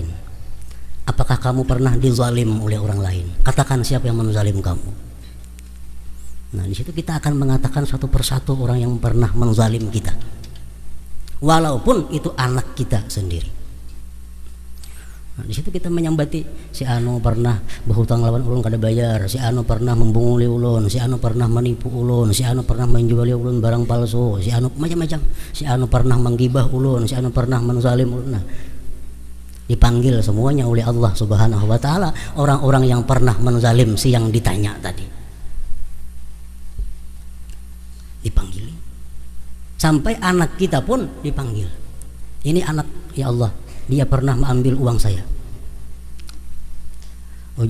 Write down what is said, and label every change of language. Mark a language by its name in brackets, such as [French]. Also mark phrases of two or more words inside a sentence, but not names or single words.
[Indonesian] Apakah kamu pernah dizalim oleh orang lain? Katakan siapa yang menzalim kamu. Nah, di situ kita akan mengatakan satu persatu orang yang pernah menzalim kita, walaupun itu anak kita sendiri. Nah, di situ kita menyambati si anu pernah berhutang [Banjar] lawan ulun kada bayar, [Indonesian] si anu pernah [Banjar] membunguli ulun, [Indonesian] si anu pernah menipu ulun, si anu pernah menjuali ulun barang palsu, si anu macam-macam, si anu pernah menggibah ulun, si anu pernah menzalim ulun. Nah, dipanggil semuanya oleh Allah [Arabic] Subhanahu wa taala [Indonesian] orang-orang yang pernah menzalim si yang ditanya tadi. Dipanggil. Sampai anak kita pun dipanggil. Ini anak, ya Allah, dia pernah mengambil uang saya.